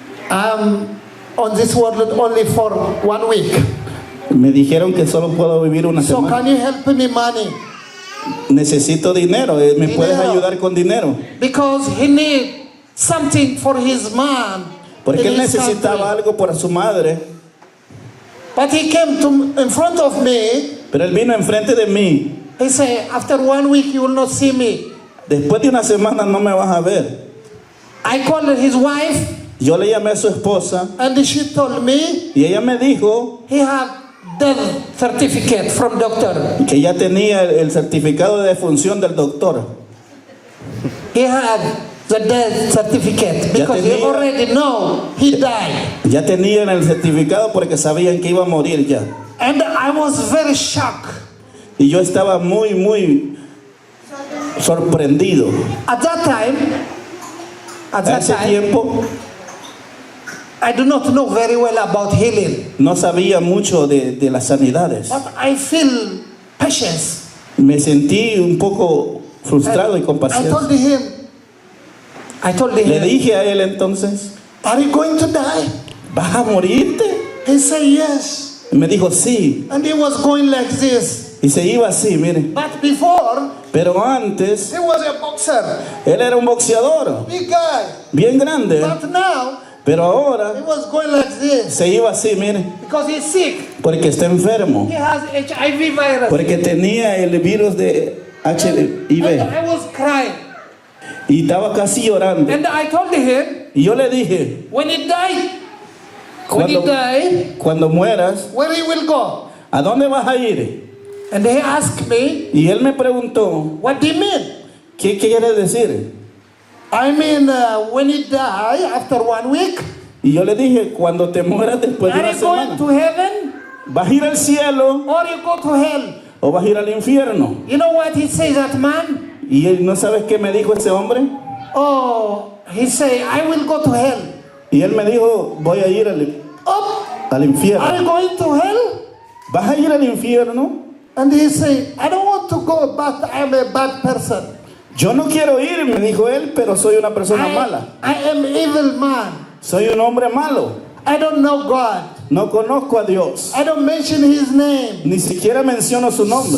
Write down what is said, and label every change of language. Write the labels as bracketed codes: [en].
[en] "I'm on this world only for 1 week. [es] me dijeron que solo puedo vivir una [en] So [es] semana. [en] can you help me money?" [es] Necesito dinero, ¿me puedes Dinero. ayudar con dinero? [en] Because he need something for his mom. [es] Porque [en] in [es] él [en] his [es] necesitaba [en] country. [es] algo para su madre, [en] But he came to in front of me. [es] pero él vino enfrente de mí. [en] He said, "After 1 week, you will not see me." [es] Después de una semana no me vas a ver. [en] I called his wife, [es] Yo le llamé a su esposa [en] and she told me [es] y ella me dijo [en] he had death certificate from doctor. [es] que ya tenía el certificado de defunción del doctor. [en] he had the death certificate because he [es] tenía- [en] already know he died. [es] Ya tenían el certificado porque sabían que iba a morir ya. [en] And I was very shocked. [es] Y yo estaba muy sorprendido. [en] At that time, [es] Hace tiempo [en] I do not know very well about healing, [es] no sabía mucho de las sanidades. [en] but I feel patience. [es] Me sentí un poco frustrado y con [en] I told [es] paciencia. [en] him, [es] Le dije a él entonces, [en] are you going to die? [es] ¿vas a morirte? [en] He said yes. [es] Y me dijo, sí. [en] And he was going like this. [es] Y se iba así, mire. [en] But before, [es] Pero antes, [en] he was a boxer, [es] él era un boxeador, [en] big guy. [es] bien grande. [en] But now, [es] Pero [en] he [es] ahora [en] was going like this [es] se iba así, mire. [en] because he's sick. [es] Porque está enfermo. [en] He has HIV virus. [es] Porque tenía el virus de [en] And [es] HIV. [en] I was crying. [es] Y estaba casi llorando. [en] And I told him, [es] Y yo le dije, [en] when he died, [es] cuando mueras, [en] where he will go? [es] ¿a dónde vas a ir? [en] And he asked me, [es] Y él me preguntó, [en] what do you mean? [es] ¿qué quiere decir? [en] I mean, when he die after 1 week, [es] Y yo le dije, cuando te mueras después de [en] are [es] una [en] you going [es] semana, [en] to heaven [es] ¿vas a ir al cielo [en] or you go to hell? [es] o vas a ir al infierno? [en] You know what he says, that man? [es] Y él, ¿no sabes qué me dijo ese hombre? [en] Oh, he say, I will go to hell. [es] Y él me dijo, voy a ir [en] Oh, [es] al [en] are you [es] infierno. [en] going to hell? [es] ¿Vas a ir al infierno? [en] And he say, I don't want to go, but I'm a bad person. [es] Yo no quiero ir, me dijo él, pero soy una persona mala. [en] I am evil man. [es] Soy un hombre malo. [en] I don't know God. [es] No conozco a Dios. [en] I don't mention his name. [es] Ni siquiera menciono su nombre.